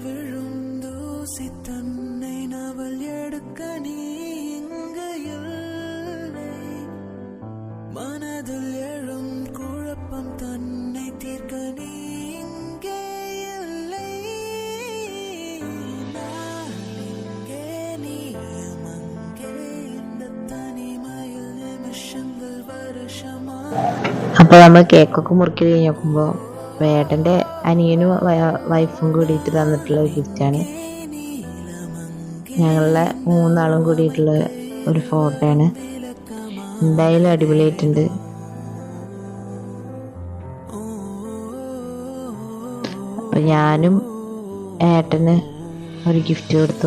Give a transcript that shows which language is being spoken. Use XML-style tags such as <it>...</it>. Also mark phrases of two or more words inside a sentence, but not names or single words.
<ta>விழும் தூசி தன்னை நவல் எடுக்க நீ இங்கு இல்லை மனதில் எழும் குழப்பம் தன்னை தீர்க்க நீ இங்கே இல்லை நான் இங்கே நீயும் அங்கே இந்த தனிமையில் நிமிஷங்கள்</ta> <ml>അപ്പോൾ നമ്മൾ കേക്കൊക്കെ മുറുക്കി കഴിഞ്ഞ് നോക്കുമ്പോൾ ഏട്ടൻ്റെ അനിയനും വൈഫും കൂടിയിട്ട് തന്നിട്ടുള്ള ഒരു ഗിഫ്റ്റാണ്. ഞങ്ങളുടെ 3 ആളും കൂടിയിട്ടുള്ള ഒരു ഫോട്ടോയാണ്. എന്തായാലും അടിപൊളിയായിട്ടുണ്ട്. അപ്പം ഞാനും ഏട്ടന് ഒരു ഗിഫ്റ്റ് കൊടുത്തു.</ml>